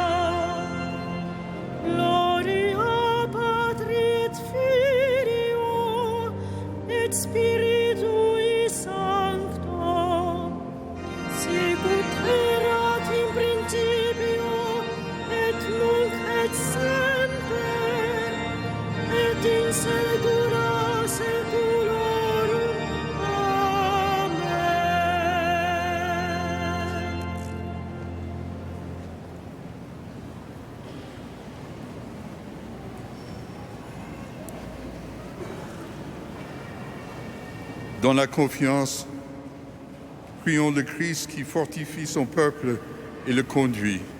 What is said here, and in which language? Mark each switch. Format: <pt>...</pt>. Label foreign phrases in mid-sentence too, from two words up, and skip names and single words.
<la>Gloria Patri et Filio et Spiritui Sancto, sicut erat in principio et nunc et semper et in saecula saeculorum. Amen.</la> <fr>Dans la confiance, prions le Christ qui fortifie son peuple et le conduit.</fr>